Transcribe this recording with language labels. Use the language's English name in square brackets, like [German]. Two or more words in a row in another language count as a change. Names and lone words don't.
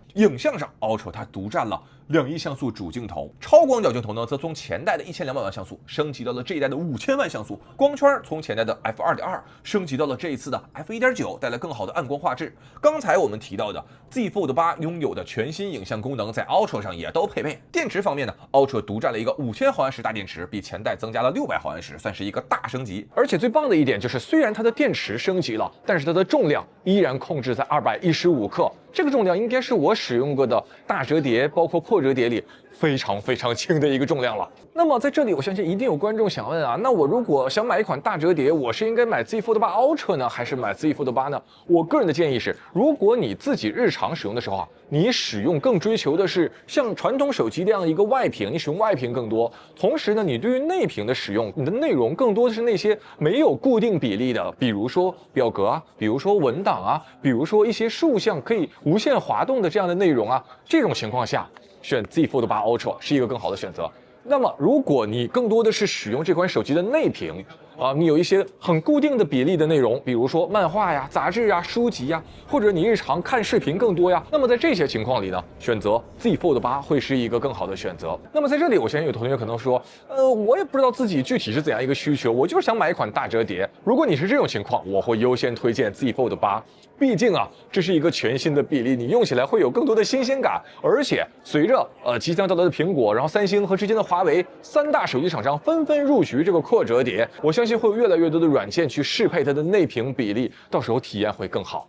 [Chinese] 影像上 Ultra 它獨佔了2億像素主鏡頭，超廣角鏡頭呢則從前代的1200萬像素升級到了這一代的5000萬像素，光圈從前代的 f2.2 升級到了這一次的 f1.9， 帶來更好的暗光畫質。剛才我們提到的 Z Fold 8 擁有的全新影像功能在 Ultra 上也都配備。電池方面呢 ，Ultra 獨佔了一個5000毫安時大電池，比前代增加了600毫安時，算是一個大升級。而且最棒的一點就是，雖然它的電池升級了，但是它的重量依然控制在215克。這個重量應該是我使用過的大折疊，包括擴折疊裡非常非常輕的一個重量了。那麼在這裡，我相信一定有觀眾想問啊，那我如果想買一款大折疊，我是應該買 Z Fold 8 Ultra 呢，還是買 Z Fold 8呢？我個人的建議是，如果你自己日常使用的時候啊，你使用更追求的是像傳統手機這樣一個外屏，你使用外屏更多，同時呢，你對於內屏的使用，你的內容更多的是那些沒有固定比例的，比如說表格啊，比如說文檔啊，比如說一些數项可以無限滑動的這樣的內容啊，這種情況下，選 Z Fold 8 Ultra 是一個更好的選擇。那麼，如果你更多的是使用這款手機的內屏啊，你有一些很固定的比例的內容，比如說漫畫呀、雜誌呀、書籍呀，或者你日常看視頻更多呀，那麼在這些情況裡呢，選擇 Z Fold 8 會是一個更好的選擇。那麼在這裡，我相信有同學可能說，我也不知道自己具體是怎樣一個需求，我就是想買一款大折疊。如果你是這種情況，我會優先推薦 Z Fold 8。畢竟啊，這是一個全新的比例，你用起來會有更多的新鮮感。而且隨着即將到來的蘋果，然後三星和之前的華為3大手機廠商紛紛入局這個擴折疊，我相信會有越來越多的軟件去適配它的內屏比例，到時候體驗会更好。